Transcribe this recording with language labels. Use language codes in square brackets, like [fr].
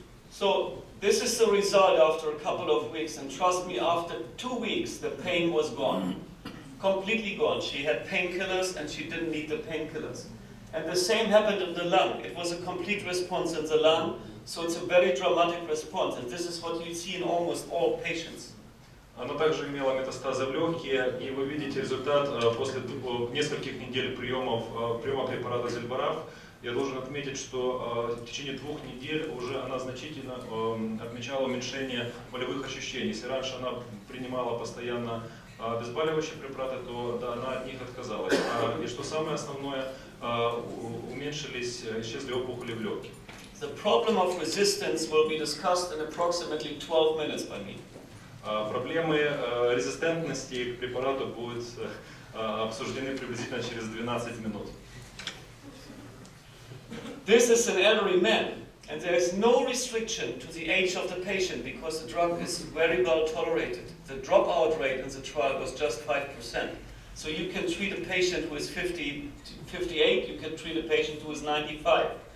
[en] So this is the result after a couple of weeks, and trust me, after 2 weeks the pain was gone. Completely gone. She had painkillers and she didn't need the painkillers. And the same happened in the lung. It was a complete response in the lung, so it's a very dramatic response. And this is what you see in almost all patients. [ru] Она также имела метастазы в легкие, и вы видите результат после нескольких недель приема препарата Зелбораф. Я должен отметить, что в течение 2 недель уже она значительно отмечала уменьшение болевых ощущений. Если раньше она принимала постоянно обезболивающие препараты, то да, она от них отказалась. И что самое основное, исчезли опухоли в легких. [en] The problem of resistance will be discussed in approximately 12 minutes by me. [ru] Проблемы резистентности к препарату будут обсуждены приблизительно через 12 минут. [en] This is an elderly man, and there is no restriction to the age of the patient because the drug is very well tolerated. The dropout rate in the trial was just 5%. So you can treat a patient who is 58, you can treat a patient who is 95.